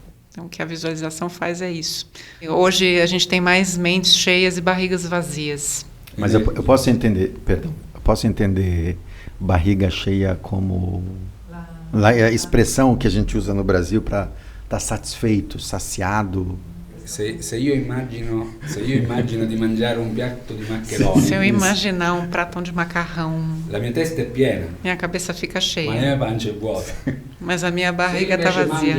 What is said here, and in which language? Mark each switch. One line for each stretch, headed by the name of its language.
Portuguese: Então, o que a visualização faz é isso. Hoje, a gente tem mais mentes cheias e barrigas vazias. Mas eu posso entender, eu posso entender barriga cheia como a expressão que a gente usa no Brasil para estar satisfeito, saciado.
Italian: Se io immagino di mangiare un piatto di maccheroni.
Portuguese: Se eu imaginar um prato de macarrão,
Italian: la mia testa è piena.
Portuguese: Minha cabeça fica cheia.
Italian: Ma la mia pancia è vuota.
Portuguese: Mas a minha barriga está vazia.